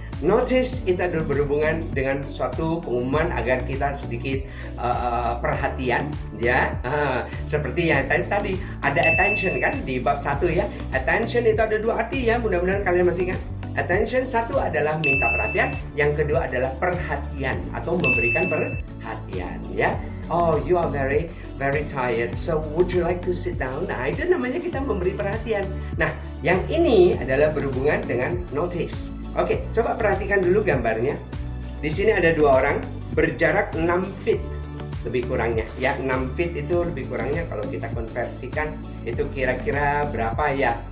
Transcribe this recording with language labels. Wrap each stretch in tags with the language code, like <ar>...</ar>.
<id>Notice itu adalah berhubungan dengan suatu pengumuman agar kita sedikit perhatian ya. Seperti yang tadi ada attention kan di bab 1 ya. Attention itu ada 2 arti ya, mudah-mudahan kalian masih ingat. Attention 1 adalah minta perhatian, yang kedua adalah perhatian atau memberikan perhatian ya.</id> <en>Oh, you are very tired, so would you like to sit down?</en> <id>Nah, itu namanya kita memberi perhatian. Nah, yang ini adalah berhubungan dengan notice. Oke, coba perhatikan dulu gambarnya. Di sini ada 2 orang berjarak 6 feet lebih kurangnya. Ya, 6 feet itu lebih kurangnya kalau kita konversikan itu kira-kira berapa ya?</id>